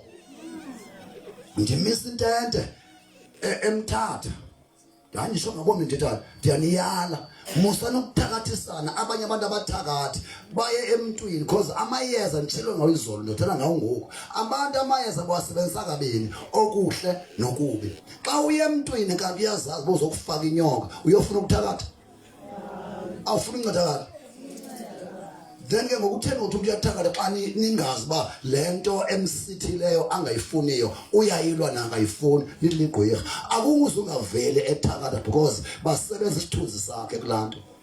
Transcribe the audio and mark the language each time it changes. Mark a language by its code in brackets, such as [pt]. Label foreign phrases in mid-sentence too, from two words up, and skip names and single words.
[xh] Ndimisa intente emthatha ndangisho ngabona ndithatha ndiyaniyala musanokuthakathisana abanye abantu abathakathi baye emntwini because amayeza nditshilo ngawo izolo ndothela ngawo ngoku abantu amayeza bawasebenzisa kabini okuhle nokubi. Xa uye emntwini kanti uyazazi bozokufaka inyoka uyofuna ukuthakatha awufuna uncedakala then ke ngokutheni ukuthi uyathakatha xa ningazi ba lento emsithileyo angayifuniyo uyayilwa nangayifuni liligqwirha akuze ungavele ethakatha because basebenza isithunzi sakhe kulanto.